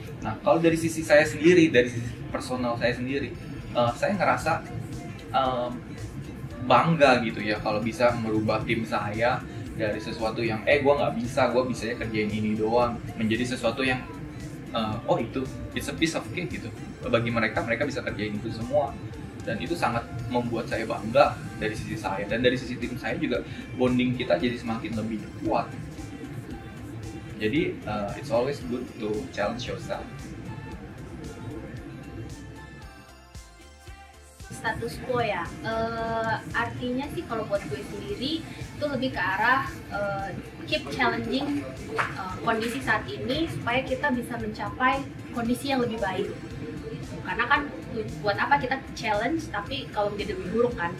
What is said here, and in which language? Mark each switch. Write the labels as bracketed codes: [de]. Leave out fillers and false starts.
[id] Nah, kalau dari sisi saya sendiri, dari sisi personal saya sendiri, saya ngerasa bangga gitu ya kalau bisa merubah tim saya dari sesuatu yang gue nggak bisa, gue bisanya kerjain ini doang, menjadi sesuatu yang itu [en] it's a piece of cake [id] gitu. Bagi mereka bisa kerjain itu semua. Dan itu sangat membuat saya bangga dari sisi saya, dan dari sisi tim saya juga bonding kita jadi semakin lebih kuat. Jadi [en] it's always good to challenge yourself. [id] Status quo ya, artinya sih kalau buat gue sendiri itu lebih ke arah [en] keep challenging [id] kondisi saat ini supaya kita bisa mencapai kondisi yang lebih baik. Karena kan buat apa kita challenge tapi kalau menjadi lebih buruk kan.